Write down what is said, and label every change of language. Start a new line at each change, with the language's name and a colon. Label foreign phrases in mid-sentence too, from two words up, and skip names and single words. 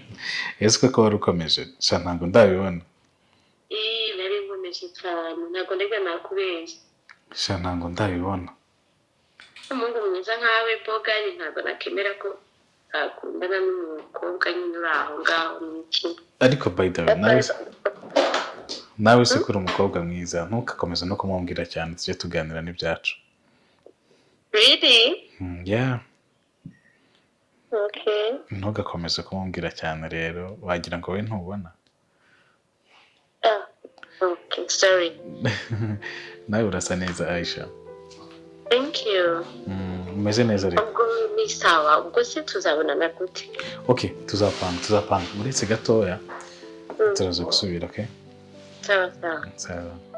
Kinyarwanda: Ese ko wari ukomeje sha ntabwo ndabibona. Nari nkomeje cyane ntabwo ndega nakubeshya. Sha ntabwo ndabibona. Umuntu mwiza nkawe bogani ntabwo nakemera ko akundana n'umukobwa nyine uri aho ngaho n'iki. Ariko
English: by the way
Kinyarwanda: nawe se kuri umukobwa mwiza ntukakomeza no kumubwira cyane tujye tuganira n'ibyacu.
English: Really? Yeah. Okay.
Kinyarwanda: Ntugakomeze kumubwira cyane rero wagira ngo we ntubona.
English: Okay, sorry.
Kinyarwanda: Nawe urasa neza Aisha.
English: Thank you.
Kinyarwanda: Umeze neza rero. Ubwo ni sawa, ubwo se tuzabonana gute? Okay, tuzapanga. Uretse gatoya. Turaza gusubira, okay? Sawa. Sawa.